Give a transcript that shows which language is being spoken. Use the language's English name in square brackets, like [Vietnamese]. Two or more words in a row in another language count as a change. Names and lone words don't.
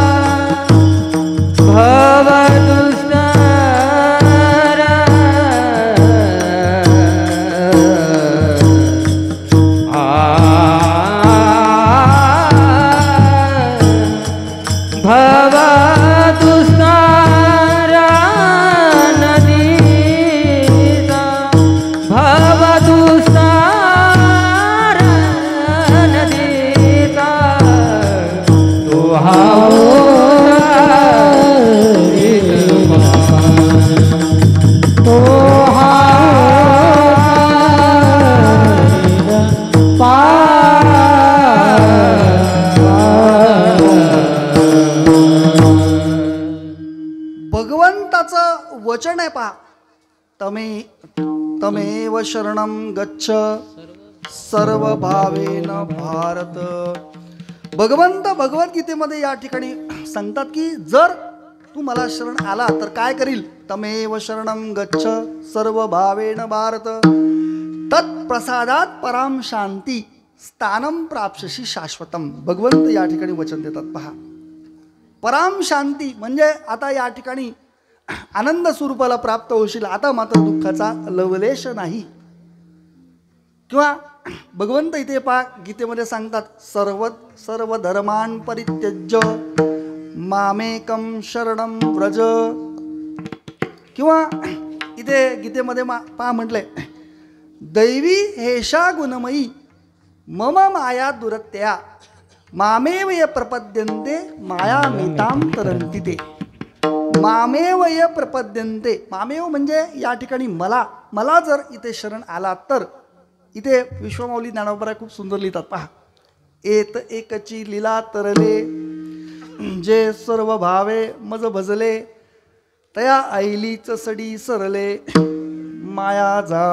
[Marathi] भव दुस्तर भव दुस्तर नदीचा भव दुस्तर नदीचा तो हा तो हा भगवंताचं वचन आहे पहा. [Sanskrit] तमेव शरणं गच्छ सर्व भावेन भारत. [Marathi] भगवंत भगवद्गीतेमध्ये या ठिकाणी सांगतात की जर तू मला शरण आला तर काय करील. [Sanskrit] तमेव शरणं गच्छ सर्व भावेन भारत तत्प्रसादात पराम शांती स्थानम प्राप्स्यसि शाश्वतम. [Marathi] भगवंत या ठिकाणी वचन देतात पहा. [Sanskrit] पराम शांती [Marathi] म्हणजे आता या ठिकाणी आनंद स्वरूपाला प्राप्त होशील. आता मात्र दुःखाचा लवलेश नाही. किंवा भगवंत इथे पहा गीतेमध्ये सांगतात [Sanskrit] सर्व धर्मान् परित्यज्य मामेकं शरणं व्रज. [Marathi] किंवा इथे गीतेमध्ये पहा म्हटलंय [Sanskrit] दैवी हेषा गुणमयी मम माया दुरत्या मामेव ये प्रपद्यन्ते मायामेतां तरन्ति ते. मामेव ये प्रपद्यन्ते. [Marathi] मामेव म्हणजे या ठिकाणी मला जर इथे शरण आला तर. इथे विश्वमाऊली ज्ञानोबराय खूप सुंदर लिहितात पहा. एत एकची लीला तरले जे सर्व भावे मज भजले तया ऐलीच सडी सरले माया जाळ.